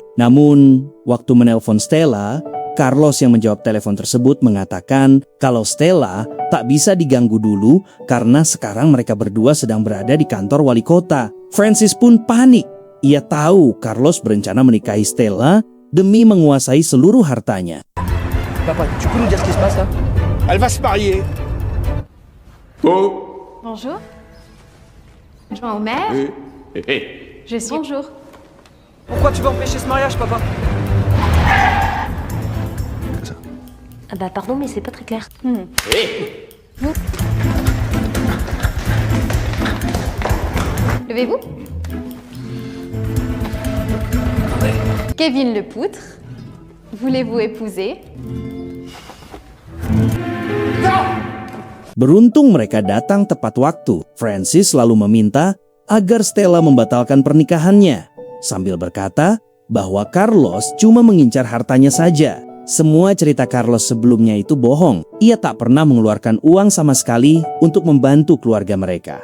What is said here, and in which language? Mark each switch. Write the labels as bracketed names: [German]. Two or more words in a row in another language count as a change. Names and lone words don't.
[Indonesian] Namun, waktu menelpon Stella, Carlos yang menjawab telepon tersebut mengatakan kalau Stella tak bisa diganggu dulu karena sekarang mereka berdua sedang berada di kantor wali kota. Francis pun panik. Ia tahu Carlos berencana menikahi Stella demi menguasai seluruh hartanya. [French] Papa, tu peux nous dire ce qui se passe là? Elle va se marier. Bonjour. Adjoint au maire. Je suis. Bonjour. Pourquoi tu veux empêcher ce mariage, papa? Ah bah pardon, mais c'est pas très clair. Levez-vous. Kevin le poutre. Voulez-vous épouser? [Indonesian] Beruntung mereka datang tepat waktu. Francis lalu meminta agar Stella membatalkan pernikahannya, sambil berkata bahwa Carlos cuma mengincar hartanya saja. Semua cerita Carlos sebelumnya itu bohong. Ia tak pernah mengeluarkan uang sama sekali untuk membantu keluarga mereka.